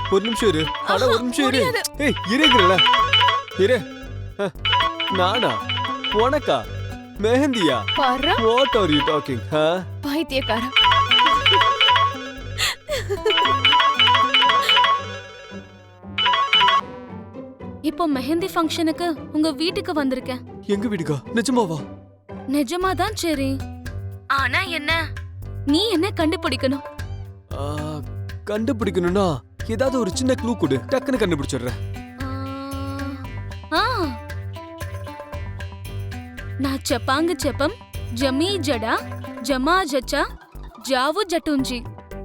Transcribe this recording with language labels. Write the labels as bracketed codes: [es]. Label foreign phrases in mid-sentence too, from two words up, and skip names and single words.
[ta] ஒரு நிமிஷம் இரு. அட ஒரு நிமிஷம் இரு. முடியாது. ஏய் இருங்கல. இரு. நானா? உனக்கா? மெஹந்தியா? பாரு [en] What are you talking? [ta] பைத்தியக்காரன். இப்போ மெஹந்தி ஃபங்க்ஷனுக்கு உங்க வீட்டுக்கு வந்திருக்கேன். எங்க வீட்டுக்கா? நிஜமாவா? நிஜமாதான் சரி. ஆனா என்ன, நீ என்ன கண்டுபிடிக்கணும். ஆ, கண்டுபிடிக்கணும்னா ஏதாவது ஒரு சின்ன க்ளூ கொடு, டக்குன்னு கண்டுபிடிச்சிடுறேன். ஆ, நான் చెప్పాంగ చెప్పం జమీ జడా జమా జచా జావు జటుంజీ